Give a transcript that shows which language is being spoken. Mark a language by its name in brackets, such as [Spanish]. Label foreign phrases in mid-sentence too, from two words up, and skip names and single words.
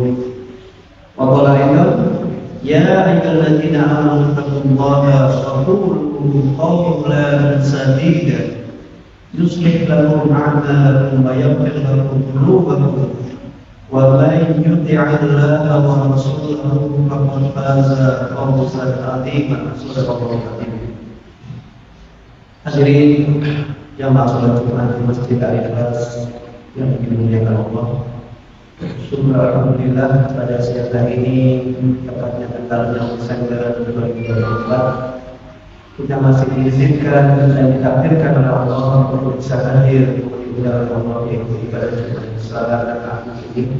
[Arabic] وقال أيضا: يا أيها الذين آمنوا اتقوا الله وقولوا قولا سديدا يصلح لكم أعمالكم ويغفر لكم ذنوبكم ومن يطع الله ورسوله فقد فاز فوزا عظيما. صدق الله العظيم. [Indonesian] Hadirin jamaah salat Jumat di Masjid Al-Ikhlas yang dimuliakan Allah. Alhamdulillah, pada siang hari ini, tepatnya tanggal 6 Desember 2024, kita masih diizinkan dan ditakdirkan oleh Allah untuk bisa hadir di mudah-mudahan Allah yaitu ibadah yang besar dan agung ini.